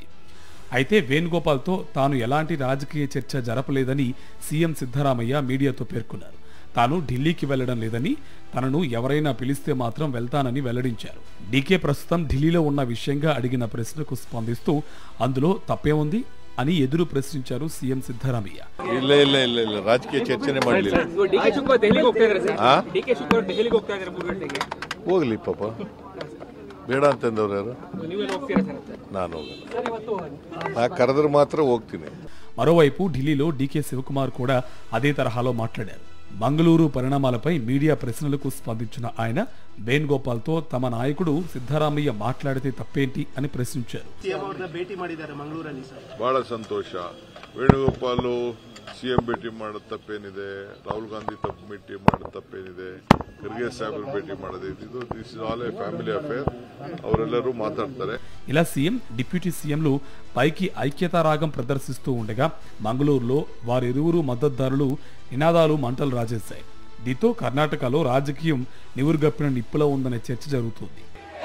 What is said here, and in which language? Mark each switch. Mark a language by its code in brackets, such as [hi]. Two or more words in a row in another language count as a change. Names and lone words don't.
[te] అయితే వేణుగోపాల్తో తాను ఎలాంటి రాజకీయ చర్చ జరపలేదని సీఎం సిద్ధరామయ్య మీడియాతో పేర్కొన్నారు. తాను ఢిల్లీకి వెళ్లడం లేదని, తనను ఎవరైనా పిలిస్తే మాత్రం వెళ్తానని వెల్లడించారు. డీకే ప్రస్తుతం ఢిల్లీలో ఉన్న విషయంగా అడిగిన ప్రశ్నకు స్పందిస్తూ అందులో తప్పేముంది అని ఎదురు ప్రశ్నించారు సీఎం సిద్ధరామయ్య. [kn] ರಾಜಕೀಯ ಚರ್ಚೆನೇ ಮಾಡಲಿಲ್ಲ. ಹೋಗ್ಲಿ ಪಾಪ, ಬೇಡ ಅಂತಂದವ್ರು ಯಾರು? ನಾನು ಹೋಗಲ್ಲ, ಕರೆದ್ರೆ ಮಾತ್ರ ಹೋಗ್ತೀನಿ. [te] మరోవైపు ఢిల్లీలో డీకే శివకుమార్ కూడా అదే తరహాలో మాట్లాడారు. మంగళూరు పరిణామాలపై మీడియా ప్రశ్నలకు స్పందించిన ఆయన వేణుగోపాల్తో తమ నాయకుడు సిద్ధరామయ్య మాట్లాడితే తప్పేంటి అని ప్రశ్నించారు. [kn] ಬಹಳ ಸಂತೋಷ. ವೇಣುಗೋಪಾಲ್ ಸಿಎಂ ಭೇಟಿ ಮಾಡೋದು ತಪ್ಪೇನಿದೆ, ರಾಹುಲ್ ಗಾಂಧಿ ಭೇಟಿ ಮಾಡೋದು ತಪ್ಪೇನಿದೆ, ಖರ್ಗೆ ಸಾಹೇಬ್ ಭೇಟಿ ಮಾಡೋದು [en] this is all a family affair. [kn] ಅವರೆಲ್ಲರೂ [te] మాట్లాడతారు. ఇలా సీఎం, డిప్యూటీ సీఎంలు పైకి ఐక్యతారాగం ప్రదర్శిస్తూ ఉండగా మంగళూరులో వారిరువురు మద్దతుదారులు నినాదాలు మంటలు రాజేశాయి. దీంతో కర్ణాటకలో రాజకీయం నివురుగప్పిన నిప్పులో ఉందనే చర్చ జరుగుతుంది.